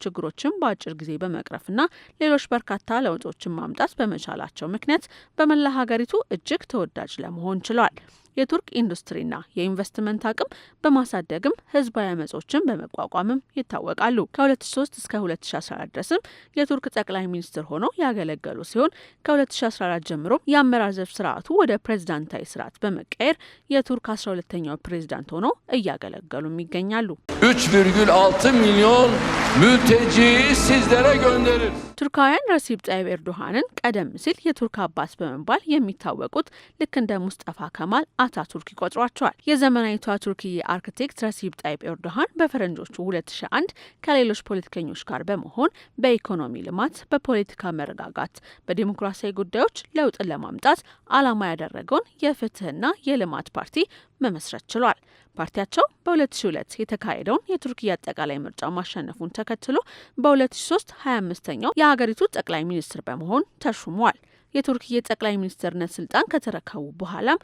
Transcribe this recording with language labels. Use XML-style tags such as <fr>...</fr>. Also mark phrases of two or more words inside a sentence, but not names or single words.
<am>ችግሮችን በአጭር ጊዜ በመቅረፍና ሌሎች በርካታ ለውጦችን ማምጣት በመቻላቸው ምክንያት በመላ ሀገሪቱ እጅግ ተወዳጅ ለመሆን ችለዋል። የቱርክ ኢንዱስትሪና የኢንቨስትመንት አቅም በማሳደግም ህዝባዊ አመጾችን በመቋቋምም ይታወቃሉ። ከ2003 እስከ 2014 ድረስም የቱርክ ጠቅላይ ሚኒስትር ሆነው ያገለገሉ ሲሆን ከ2014 ጀምሮ የአመራር ዘርፍ ስርዓቱ ወደ ፕሬዝዳንታዊ ስርዓት በመቀየር የቱርክ 12ኛው ፕሬዝዳንት ሆነው እያገለገሉም ይገኛሉ።</am> <tr>3,6 ሚሊዮን mülteci sizlere gönderir።</tr> <am>ቱርካውያን ረሲብ ጣይብ ኤርዶሃንን ቀደም ሲል የቱርክ አባት በመባል የሚታወቁት ልክ እንደ ሙስጠፋ ከማል አታቱርክ ይቆጥሯቸዋል። የዘመናዊቷ ቱርክዬ አርክቴክት ረሲብ ጣይብ ኤርዶሃን በፈረንጆቹ 2001 ከሌሎች ፖለቲከኞች ጋር በመሆን በኢኮኖሚ ልማት፣ በፖለቲካ መረጋጋት፣ በዲሞክራሲያዊ ጉዳዮች ለውጥን ለማምጣት ዓላማ ያደረገውን የፍትህና የልማት ፓርቲ መመስረት ችሏል። ፓርቲያቸው በ2002 የተካሄደውን የቱርክያ አጠቃላይ ምርጫ ማሸነፉን ተከትሎ በ2003 25ኛው የሀገሪቱ ጠቅላይ ሚኒስትር በመሆን ተሹመዋል። የቱርክዬ ጠቅላይ ሚኒስትርነት ስልጣን ከተረከቡ በኋላም</am>